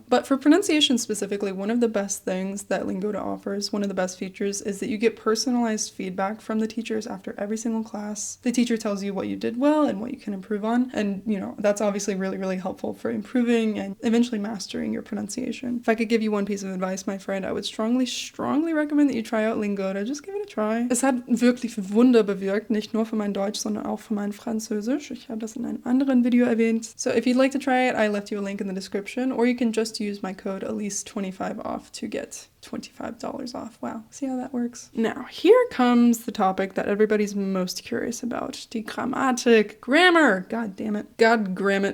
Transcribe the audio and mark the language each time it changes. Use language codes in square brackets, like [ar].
[en] But for pronunciation specifically, one of the best things that Lingoda offers, one of the best features, is that you get personalized feedback from the teachers after every single class. The teacher tells you what you did well and what you can improve on, and, you know, that's obviously really helpful for improving and eventually mastering your pronunciation. If I could give you one piece of advice, my friend, I would strongly recommend that you try out Lingoda. Just give it a try. [de] Es hat wirklich Wunder bewirkt, nicht nur für mein Deutsch, sondern auch für mein Französisch. Ich habe das in einem anderen Video erwähnt. [en] So if you'd like to try it, I left you a link in the description, or you can just use my code ALICE25 off to get $25 off. Wow, see how that works? Now, here comes the topic that everybody's most curious about. [de] Die Grammatik. [en] Grammar! God damn it. God gram it.